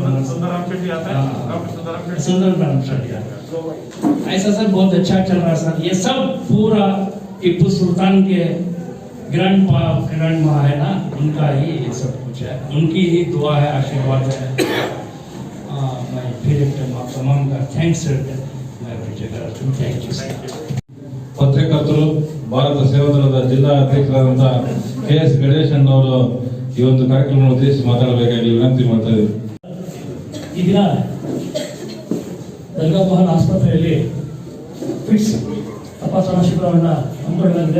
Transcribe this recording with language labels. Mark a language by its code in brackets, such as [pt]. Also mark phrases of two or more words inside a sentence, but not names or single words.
[hi] सुंदरराम शेट्टी ऐसा सब बहुत अच्छा चल रहा है सर। ये सब पूरा टिप्पू सुल्तान के ग्रैंड माँ है ना, उनका ही ये सब कुछ है, उनकी ही दुआ है, आशीर्वाद है। मैं फिर एक टाइम आप तमाम का थैंक्स करते मैं [en] thank you sir. [kn] ಪತ್ರಕರ್ತರು ಭಾರತ ಸೇವಾದಳದ ಜಿಲ್ಲಾ ಅಧ್ಯಕ್ಷರಾದಂತಹ KS ಗಣೇಶನ್ ಅವರು ಈ ಒಂದು ಕಾರ್ಯಕ್ರಮವನ್ನು ಉದ್ದೇಶಿಸಿ ಮಾತಾಡಬೇಕಾಗಿ ವಿನಂತಿ ಮಾಡ್ತಾ ಇದ್ದೀವಿ. ಈ ದಿನ ದರ್ಗಾ ಮಹಲ್ ಆಸ್ಪತ್ರೆಯಲ್ಲಿ ಫಿಟ್ಸ್ ತಪಾಸಣಾ ಶಿಬಿರವನ್ನು ಹಮ್ಮಿಕೊಳ್ಳಲಾಗಿದೆ.